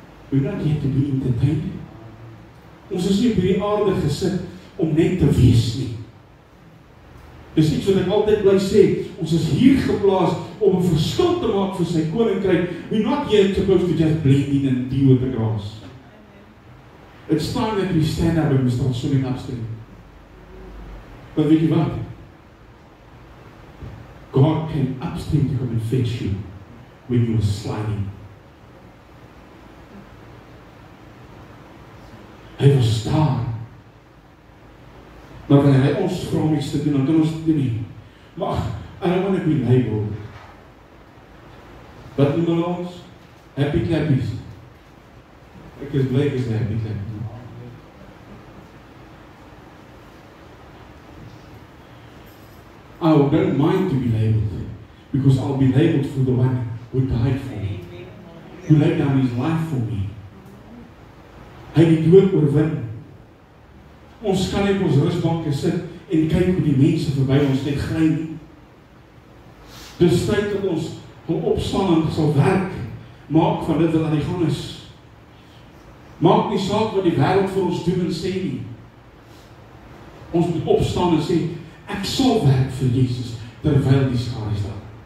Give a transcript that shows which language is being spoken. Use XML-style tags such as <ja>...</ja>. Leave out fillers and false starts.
<en>We're not here to be entertained.</en> <af>Ons is nie op hierdie aarde gesit om net te wees nie. Dis iets wat ek altyd bly sê, ons is hier geplaas om 'n verskil te maak vir sy koninkryk.</af> <en>We're not here supposed to just blend in and deal with the grass. It's time that we stand up and we start swimming upstream.</en> <af>Maar weet jy wat?</af> <en>God came upstream to come and fetch you when you were sliding.</en> <af>Hy was daar. Maar wanneer hy ons vra om iets te doen, dan kan ons dit doen nie. Maar</af> <en>I don't want to be labeled.</en> <af>Wat noem hulle ons? Happy clappies. Ek is bly ek is 'n happy clappie.</af> <en>I don't mind to be labeled, because I'll be labeled for the one who died for me, who laid down his life for me.</en> <af>Hy het die dood oorwin. Ons kan nie op ons rusbanke sit en kyk hoe die mense verby ons net gly nie. Dis tyd dat ons gaan opstaan en sal werk, maak van dit wat aan die gang is. Maak nie saak wat die wêreld vir ons doen en sê nie. Ons moet opstaan en sê, ek sal werk vir Jesus, terwyl die skare staan.</af>